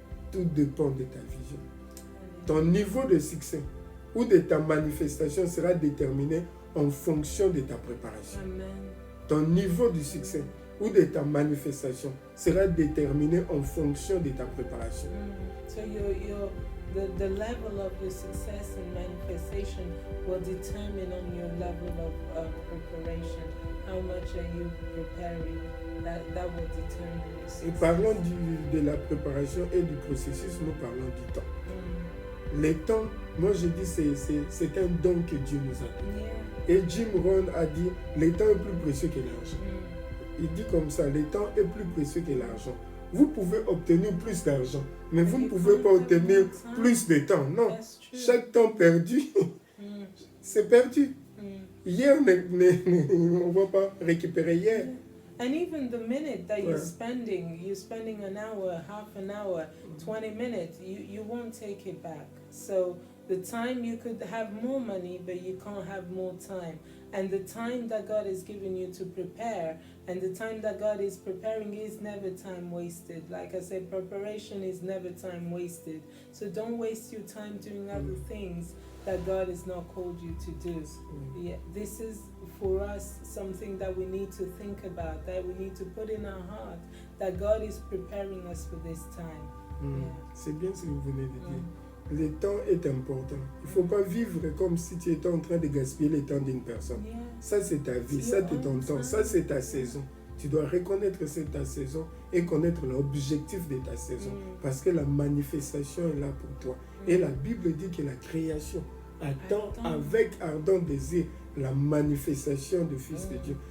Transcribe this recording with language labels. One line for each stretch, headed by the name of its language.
French: Tout dépend de ta vision. Ton niveau de succès ou de ta manifestation sera déterminé en fonction de ta préparation. Amen. Ton niveau de succès ou de ta manifestation sera déterminé en fonction de ta préparation.
English: So the level of your success and manifestation will determine on your level of preparation. How much are you preparing? That will determine your success.
French: Et parlons de la préparation et du processus, nous parlons du temps. Le temps, moi je dis c'est un don que Dieu nous a donné.
English: Yeah.
French: Et Jim Rohn a dit, le temps est plus précieux que l'argent. Il dit comme ça, le temps est plus précieux que l'argent. Vous pouvez obtenir plus d'argent, mais vous ne pouvez pas obtenir plus de temps. Non, chaque temps perdu, c'est perdu. Hier, on ne va pas récupérer hier.
English: And even the minute that you're spending an hour, half an hour, 20 minutes, you won't take it back. So the time you could have more money, but you can't have more time. And the time that God has given you to prepare, and the time that God is preparing is never time wasted. Like I said, preparation is never time wasted. So don't waste your time doing other things that God has not called you to do. Yeah, this is for us something that we need to think about, that we need to put in our heart, that God is preparing us for this time. Yeah.
French: C'est bien ce que vous venez de dire. Le temps est important. Il ne faut pas vivre comme si tu étais en train de gaspiller le temps d'une personne.
English: Yeah.
French: Ça, c'est ta vie, ça, c'est ton temps, ça, c'est ta saison. Tu dois reconnaître que c'est ta saison et connaître l'objectif de ta saison. Parce que la manifestation est là pour toi. Et la Bible dit que la création attend avec ardent désir la manifestation du Fils de Dieu.